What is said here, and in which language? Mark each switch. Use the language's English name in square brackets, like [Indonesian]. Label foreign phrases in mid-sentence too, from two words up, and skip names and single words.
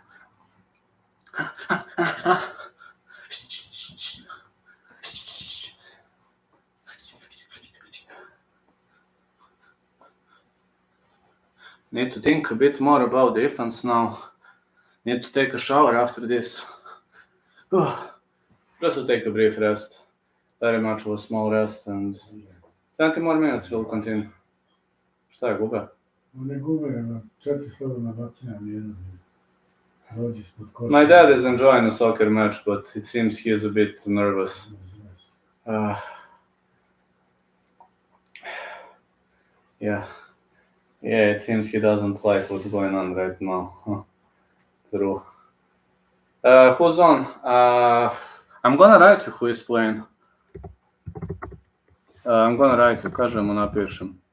[English] Need to think a bit more about defense now. Need to take a shower after this. Just to take a brief rest. Very much of a small rest, and 20 more minutes we'll continue. [Serbian] Šta je gube? Ne gube, 4 slobodna bacanja, nijedno. Dođi ispod koša. [English] My dad is enjoying a soccer match, but it seems he is a bit nervous. Yeah, it seems he doesn't like what's going on right now. True. Who's on? I'm gonna write you who is playing. I'm gonna write you, [Serbian] kažem mu napišem.